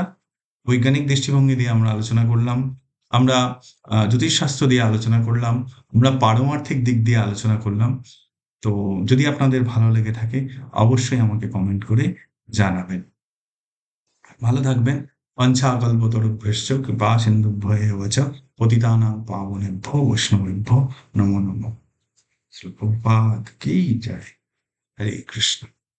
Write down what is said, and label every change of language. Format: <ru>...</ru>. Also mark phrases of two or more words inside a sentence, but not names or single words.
<bn>বৈজ্ঞানিক দৃষ্টিভঙ্গি দিয়ে আমরা আলোচনা করলাম, আমরা জ্যোতিষশাস্ত্র দিয়ে আলোচনা করলাম, আমরা পারমার্থিক দিক দিয়ে আলোচনা করলাম। তো যদি আপনাদের ভালো লেগে থাকে অবশ্যই আমাকে কমেন্ট করে জানাবেন। ভালো থাকবেন।</bn> <sa>পঞ্চাকল্পতরুভ্যশ্চ কৃপা সিন্ধুভ্য এব চ পতিতানাং পাবনেভ্যো বৈষ্ণবেভ্যো নমো নমঃ।</sa> <bn>শ্রী প্রভুপাদ কি জয়। হরে কৃষ্ণ।</bn>